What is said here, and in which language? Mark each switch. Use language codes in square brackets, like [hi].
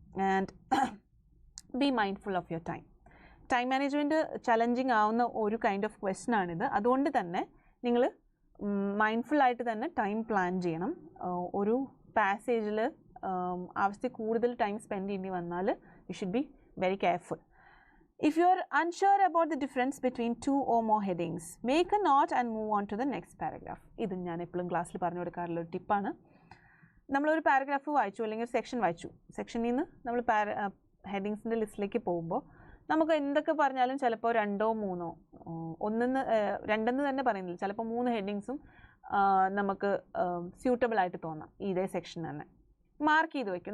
[en] And be mindful of your time. [ml] Time management challenging ആവുന്ന ഒരു kind of question ആണിത്. അതുകൊണ്ട് തന്നെ നിങ്ങൾ മൈൻഡ്ഫുള്ളായിട്ട് തന്നെ ടൈം പ്ലാൻ ചെയ്യണം. ഒരു പാസേജിൽ ആവശ്യത്തിൽ കൂടുതൽ ടൈം സ്പെൻഡ് ചെയ്യേണ്ടി വന്നാൽ [en] You should be very careful. If you are unsure about the difference between 2 or more headings, make a note and move on to the next paragraph. [ml] ഇത് ഞാൻ എപ്പോഴും ക്ലാസ്സിൽ പറഞ്ഞു കൊടുക്കാറുള്ള ഒരു ടിപ്പാണ്. നമ്മളൊരു പാരഗ്രാഫ് വായിച്ചു അല്ലെങ്കിൽ ഒരു സെക്ഷൻ വായിച്ചു, സെക്ഷനിൽ നിന്ന് നമ്മൾ ഹെഡിങ്സിൻ്റെ ലിസ്റ്റിലേക്ക് പോകുമ്പോൾ നമുക്ക് എന്തൊക്കെ പറഞ്ഞാലും ചിലപ്പോൾ 2 or 3 2 തന്നെ പറയുന്നില്ല, ചിലപ്പോൾ 3 ഹെഡിങ്സും നമുക്ക് സ്യൂട്ടബിൾ ആയിട്ട് തോന്നാം ഇതേ സെക്ഷൻ തന്നെ. മാർക്ക് ചെയ്ത് വയ്ക്കും.